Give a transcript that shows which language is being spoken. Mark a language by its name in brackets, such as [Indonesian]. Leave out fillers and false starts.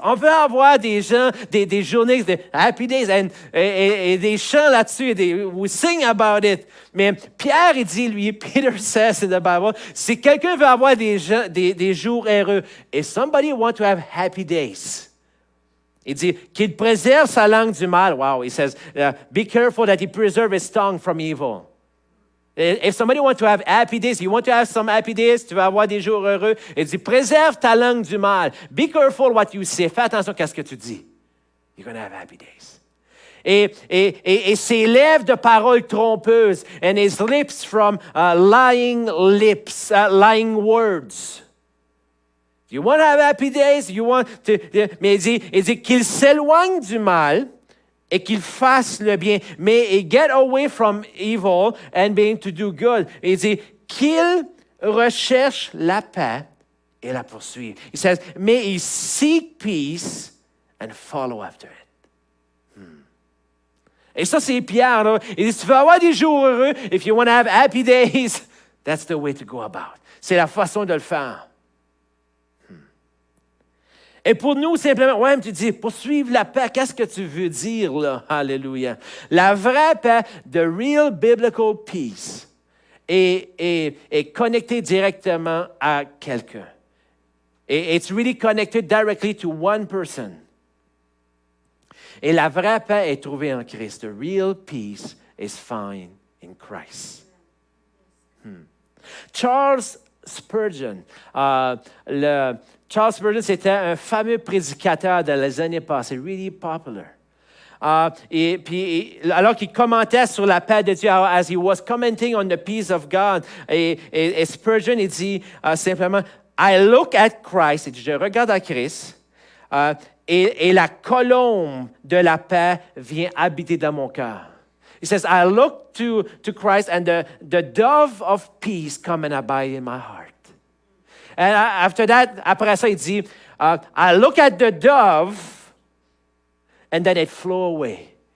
[French] On veut avoir des gens, des journées de happy days et des chants là-dessus. [English] We sing about it. [French] Mais Pierre, il dit, lui, [English] Peter says in the Bible, [French] si quelqu'un veut avoir des jours heureux, [English] if somebody want to have happy days, [French] il dit qu'il préserve sa langue du mal. [English] Wow, he says, be careful that he preserve his tongue from evil. If somebody wants to have happy days, you want to have some happy days, [French] tu vas avoir des jours heureux. Il dit, préserve ta langue du mal. [English] Be careful what you say. [French] Fais attention à ce que tu dis. [English] You're going to have happy days. [French] Et ses lèvres de paroles trompeuses, [English] and his lips from lying words. You want to have happy days? [French] Mais il dit qu'il s'éloigne du mal et qu'il fasse le bien. [English] Mais get away from evil and being to do good. [French] Il dit qu'il recherche la paix et la poursuive. [English] He says, mais il seek peace and follow after it. [French] Et ça, c'est Pierre. Là. Il dit, si tu veux avoir des jours heureux, [English] if you want to have happy days, that's the way to go about. [French] C'est la façon de le faire. Et pour nous, simplement, ouais, tu dis, poursuivre la paix, qu'est-ce que tu veux dire, là? Alléluia. La vraie paix, [English] the real biblical peace, [French] est connectée directement à quelqu'un. [English] Et it's really connected directly to one person. [French] Et la vraie paix est trouvée en Christ. [English] The real peace is found in Christ. [French] Charles Spurgeon, Charles Spurgeon, c'était un fameux prédicateur dans les années passées, [English] really popular. [French] Et puis, alors qu'il commentait sur la paix de Dieu, [English] as he was commenting on the peace of God, [French] et Spurgeon, il dit simplement, [English] I look at Christ, [French] il dit, je regarde à Christ, et la colombe de la paix vient habiter dans mon cœur. [English] He says, I look to Christ, and the dove of peace come and abide in my heart. And after that, [French] après ça, il dit, [English] I look at the dove, and then it flew away.